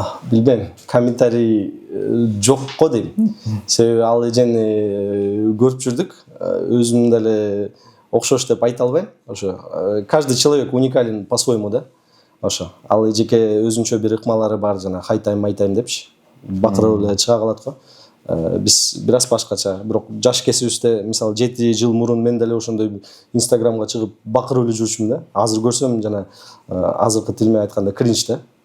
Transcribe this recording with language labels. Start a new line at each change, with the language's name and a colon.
Kyrgyz: Билбейм, комментарий жок го дейм. Себеби ал эжени көрүп жүрдүк. Өзүм деле окшош деп айта албайм. Ошо
Russian: каждый человек уникален по-своему
Kyrgyz: да. Ошо ал эжеке өзүнчө бир ыкмалары бар, жана High Time депчи. Бакырып эле чыга калат го. Биз бир аз башкача, бирок жаш кесибизде, мисалы 7 жыл мурун мен деле ошондой Инстаграмга чыгып бакырып эле жүрчүмүн да. Азыр көрсөм жана азыркы тил менен айтканда кринж да.